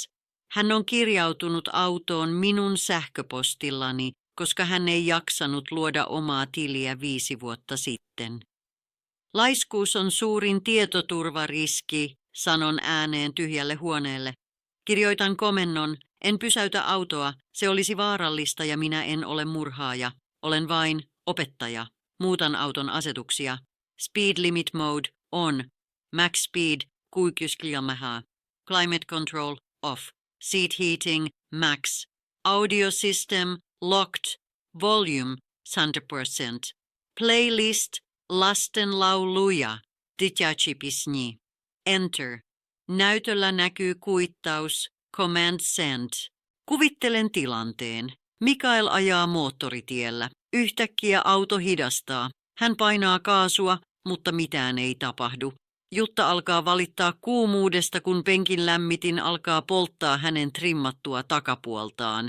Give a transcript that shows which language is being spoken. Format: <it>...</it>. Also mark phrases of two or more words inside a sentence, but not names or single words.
<fi>Hän on kirjautunut autoon minun sähköpostillani, koska hän ei jaksanut luoda omaa tiliä 5 vuotta sitten. Laiskuus on suurin tietoturvariski, sanon ääneen tyhjälle huoneelle. Kirjoitan komennon, en pysäytä autoa, se olisi vaarallista ja minä en ole murhaaja. Olen vain opettaja. Muutan auton asetuksia.</fi> <en>Speed limit mode on. Max speed 60 km/h. Climate control off. Seat heating max. Audio system locked. Volume 100%.</en> <fi>Playlist lastenlauluja. Dzieciaci pisni. Enter. Näytöllä näkyy kuittaus.</fi> <en>Command send.</en> <fi>Kuvittelen tilanteen. Mikael ajaa moottoritiellä. Yhtäkkiä auto hidastaa. Hän painaa kaasua, mutta mitään ei tapahdu. Jutta alkaa valittaa kuumuudesta, kun penkin lämmitin alkaa polttaa hänen trimmattua takapuoltaan.</fi>